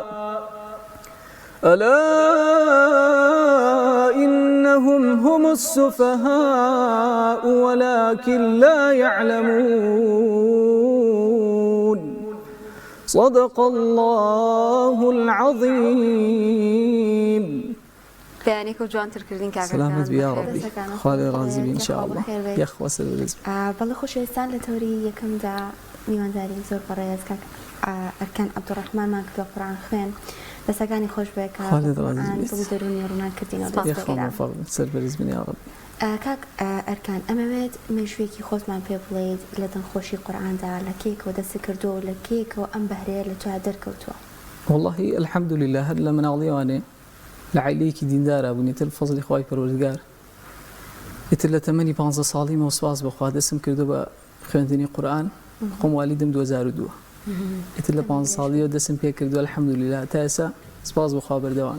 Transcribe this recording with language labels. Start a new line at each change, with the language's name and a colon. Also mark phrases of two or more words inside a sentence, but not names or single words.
Arabic: ألا إنهم هم السفهاء ولكن لا يعلمون. صدق الله العظيم.
Central Kurdish: بەیانێک و جوانتر کردین کاکە. سلامت بیا ربی. خاڵی ڕازی بی ئینشاءالله. یەخوا سەربەرز. بەڵێ خۆشەویستان لە تەوری یەکەمدا میوانداری زۆر بەڕێز کاک ئەرکان عەبدوڕەحمانمان کردووە قورئان خوێن. دەستەکانی خۆش بێ کە قورئان بۆ دەرونی ڕوونان کردینەوە. یەخوا سەربەرز بن
Arabic: یا رب.
Central Kurdish: کاک ئەرکان ئەمەوێت مێژوویەکی خۆتمان پێ بڵێیت لە دڵخۆشی قورئاندا لە کێکەوە دەستی کردووە و لە کێکەوە ئەم بەهرەیە لە تۆ دەرکەوتووە.
Arabic: والله الحمد لله
Central Kurdish: هەر لە مناڵیوانێ لە عیلەیەکی دیندارە بوون ئیتر فەزلی خوای پەروەردگار ئیتر لە تەمەنی 15 ساڵیمەوە سوپاس بەخوا دەستم کردو بە خوێندنی قورئان. خۆم والیدم 2002 ئیتر لە 15 ساڵیەوە دەستم پێ کردووە
Arabic: الحمد لله
Central Kurdish: تا ئێستا سوپاس بەخوا بەردەوامی.